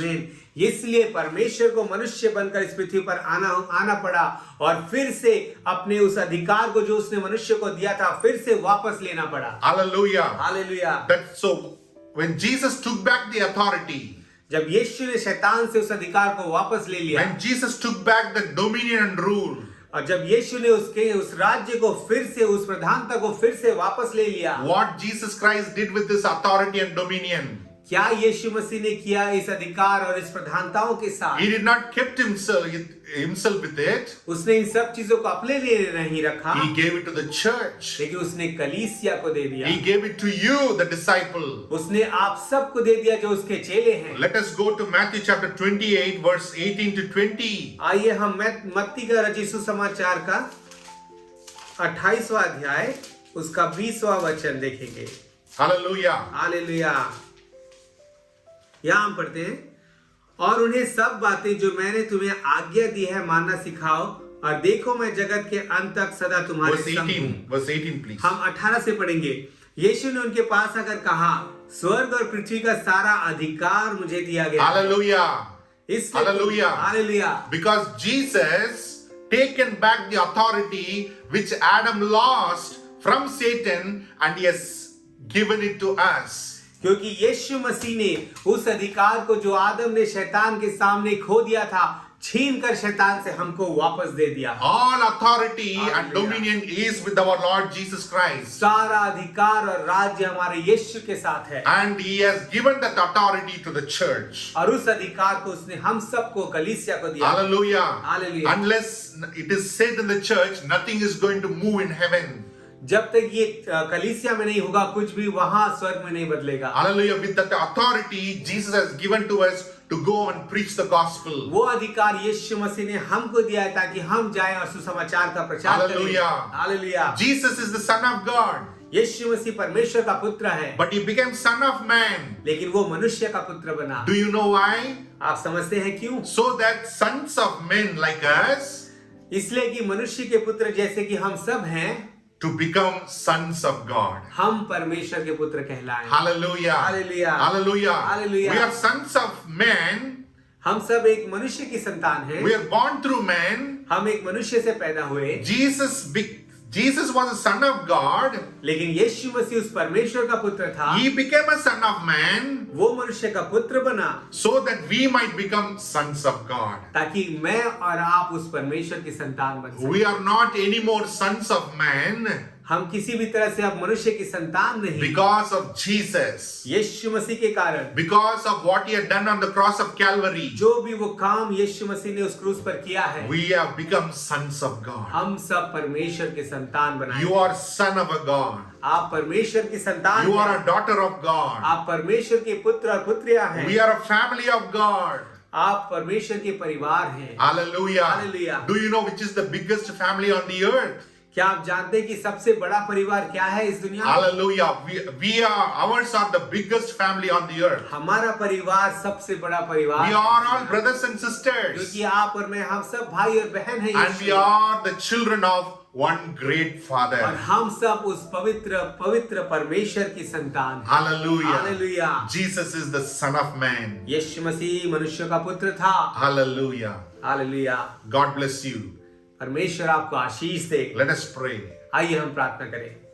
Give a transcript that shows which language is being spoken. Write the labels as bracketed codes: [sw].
[hi] आमीन। इसलिए परमेश्वर को मनुष्य बनकर इस पृथ्वी पर आना पड़ा और फिर से अपने उस अधिकार को जो उसने मनुष्य को दिया था फिर से वापस लेना पड़ा। [en] Hallelujah. [hi] Hallelujah. [en] That's so when Jesus took back the authority, [hi] जब यीशु ने शैतान से उस अधिकार को वापस ले लिया, [en] when Jesus took back the dominion and rule, [hi] और जब यीशु ने उसके उस राज्य को फिर से उस प्रधानता को फिर से वापस ले लिया, [en] what Jesus Christ did with this authority and dominion, [hi] क्या यीशु मसीह ने किया इस अधिकार और इस प्रधानताओं के साथ? [en] he did not kept himself with it. [hi] उसने इन सब चीजों को अपने लिए नहीं रखा, [en] He gave it to the church. [hi] लेकिन उसने कलीसिया को दे दिया। [en] He gave it to you, the disciple. [hi] उसने आप सबको दे दिया जो उसके चेले हैं। [en] Let us go to Matthew chapter 28 verse 18 to 20. [hi] आइए हम मत्ती का रचित सुसमाचार का 28वां अध्याय उसका 20वां वचन देखेंगे। [en] Hallelujah. [hi] हालेलुया। यहाँ हम पढ़ते हैं, और उन्हें सब बातें जो मैंने तुम्हें आज्ञा दी है मानना सिखाओ, और देखो मैं जगत के अंत तक सदा तुम्हारे [en] Verse [hi] संग [en] 18. [hi] हूँ। [en] Verse 18 please. [hi] हम 18 से पढ़ेंगे। यीशु ने उनके पास आकर कहा, स्वर्ग और पृथ्वी का सारा अधिकार मुझे दिया गया है। [en] Hallelujah. [hi] इसलिए [en] Hallelujah. [hi] Hallelujah. [en] Because Jesus taken back the authority which Adam lost from Satan and he has given it to us. [hi] क्योंकि यीशु मसीह ने उस अधिकार को जो आदम ने शैतान के सामने खो दिया था छीन कर शैतान से हमको वापस दे दिया। [en] All authority and Hallelujah. dominion is with our Lord Jesus Christ. [hi] सारा अधिकार और राज्य हमारे यीशु के साथ है, [en] And he has given that authority to the church. [hi] और उस अधिकार को उसने हम सबको कलीसिया को दिया। [en] Hallelujah. Hallelujah. Unless it is said in the church, nothing is going to move in heaven. [hi] जब तक ये कलीसिया में नहीं होगा कुछ भी वहां स्वर्ग में नहीं बदलेगा। [en] Hallelujah. With that authority, Jesus has given to us to go and preach the gospel. [hi] वो अधिकार यीशु मसीह ने हमको दिया है ताकि हम जाएं और सुसमाचार का प्रचार करें। [en] Hallelujah. [hi] Hallelujah. [en] Jesus is the Son of God, [hi] यीशु मसीह परमेश्वर का पुत्र है, [en] but he became Son of Man. [hi] लेकिन वो मनुष्य का पुत्र बना। [en] Do you know why? [hi] आप समझते हैं क्यों? [en] So that sons of men like us [hi] इसलिए कि मनुष्य के पुत्र जैसे कि हम सब हैं, [en] to become sons of God. [hi] हम परमेश्वर के पुत्र कहलाएं। [en] Hallelujah. Hallelujah. Hallelujah. Hallelujah. We are sons of men. [hi] हम सब एक मनुष्य की संतान हैं। [en] We are born through men. [hi] हम एक मनुष्य से पैदा हुए, [en] Jesus was a son of God. [hi] लेकिन यीशु मसीह उस परमेश्वर का पुत्र था। [en] He became a son of man [hi] वो मनुष्य का पुत्र बना [en] so that we might become sons of God. [hi] ताकि मैं और आप उस परमेश्वर की संतान बन सकें। [en] We are not anymore sons of man [hi] हम किसी भी तरह से अब मनुष्य की संतान नहीं, [en] because of Jesus. [hi] यीशु मसीह के कारण, [en] Because of what he had done on the cross of Calvary. [hi] जो भी वो काम यीशु मसीह ने उस क्रूस पर किया है, [en] We have become sons of God. [hi] हम सब परमेश्वर के संतान बनाए। [en] You are son of a God. [hi] आप परमेश्वर की संतान [en] You [hi] हैं। [en] are a daughter of God. [hi] आप परमेश्वर के पुत्र और पुत्रियां हैं। [en] We are a family of God. [hi] आप परमेश्वर के परिवार हैं। [en] Hallelujah. Hallelujah. Do you know which is the biggest family on the earth? [hi] क्या आप जानते हैं कि सबसे बड़ा परिवार क्या है इस दुनिया में? [en] Hallelujah. Ours are the biggest family on the earth. [hi] हमारा परिवार सबसे बड़ा परिवार [en] We [hi] है। [en] are all brothers and sisters. [hi] क्योंकि आप और मैं हम सब भाई और बहन हैं [en] And we [hi] यीशु में। [en] are the children of one great [hi] और [en] Father. [hi] हम सब उस पवित्र परमेश्वर की संतान हैं। [en] Hallelujah. Hallelujah. Jesus is the Son of Man. [hi] यीशु मसीह मनुष्य का पुत्र था। [en] Hallelujah. [hi] Hallelujah. [en] God bless you. [hi] परमेश्वर आपको आशीष दे। [en] Let us pray. [hi] आइए हम प्रार्थना करें।